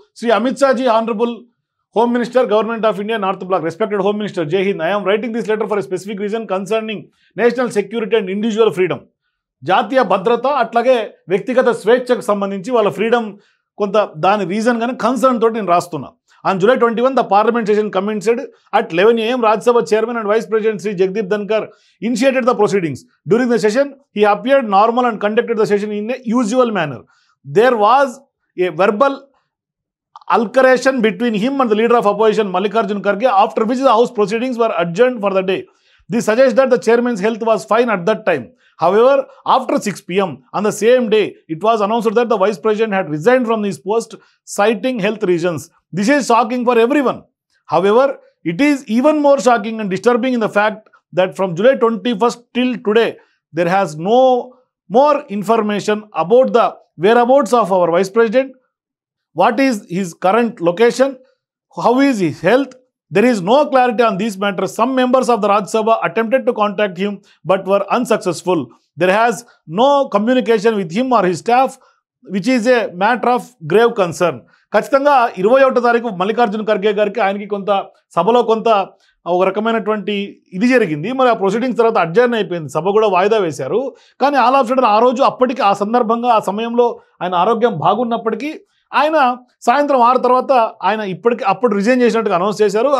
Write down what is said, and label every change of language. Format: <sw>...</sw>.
<en>Shri Amit Shah ji, honourable home minister, government of India, north block, respected home minister, Jai Hind. I am writing this letter for a specific reason concerning national security and individual freedom.</en> <te>జాతీయ భద్రత అట్లాగే వ్యక్తిగత స్వేచ్ఛకు సంబంధించి వాళ్ళ freedom కొంత దాని రీజన్ కానీ కన్సర్న్ తోటి నేను రాస్తున్నా.</te> <en>On July 21, the parliament session commenced at 11 AM. Rajya Sabha chairman and vice president Sri Jagdeep Dhankar initiated the proceedings. During the session, he appeared normal and conducted the session in a usual manner. There was a verbal altercation between him and the leader of opposition Mallikarjun Kharge, after which the house proceedings were adjourned for the day. This suggests that the chairman's health was fine at that time. However, after 6 PM on the same day, it was announced that the vice president had resigned from his post, citing health reasons. This is shocking for everyone. However, it is even more shocking and disturbing in the fact that from July 21st till today, there has no more information about the whereabouts of our vice president. What is his current location? How is his health? There is no clarity on these matters. Some members of the Rajya Sabha attempted to contact him but were unsuccessful. There has no communication with him or his staff, which is a matter of grave concern.</en> <te>ఖచ్చితంగా 21వ తారీఖు మల్లికార్జున ఖర్గే గారికి ఆయనకి కొంత సభలో కొంత ఒక రకమైనటువంటి ఇది జరిగింది. మరి ఆ ప్రొసీడింగ్స్ తర్వాత అడ్జర్న్ అయిపోయింది, సభ కూడా వాయిదా వేశారు. కానీ</te> <en>all of sudden</en> <te>ఆ రోజు అప్పటికి ఆ సందర్భంగా ఆ సమయంలో ఆయన ఆరోగ్యం బాగున్నప్పటికీ ఆయన సాయంత్రం 6 తర్వాత ఆయన అప్పుడు రిజైన్ చేసినట్టుగా అనౌన్స్ చేశారు.</te>